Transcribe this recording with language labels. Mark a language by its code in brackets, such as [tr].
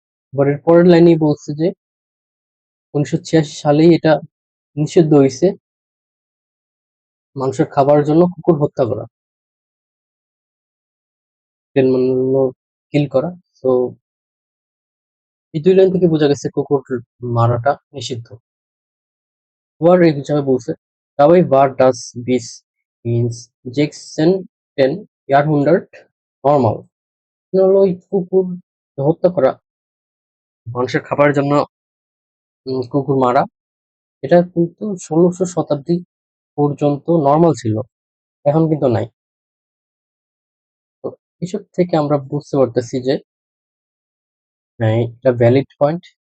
[bn] আবার এর পরের লাইনেই বলছে যে 1986 সালেই এটা নিষিদ্ধ হয়েছে মানুষের খাবারের জন্য কুকুর হত্যা করা। কিল করা। তো এই 2 লাইন থেকে বোঝা গেছে কুকুর মারাটা নিষিদ্ধ। আবার এই হিসাবে বলছে, [de] dabei war das bis ins 16. Jahrhundert normal. [bn] মানে হলো ওই কুকুর হত্যা করা, মানুষের খাবারের জন্য কুকুর মারা, এটা কিন্তু 16শ শতাব্দী পর্যন্ত নরমাল ছিল। এখন কিন্তু নাই। তো এসব থেকে আমরা বুঝতে পারতেছি যে এটা ভ্যালিড পয়েন্ট।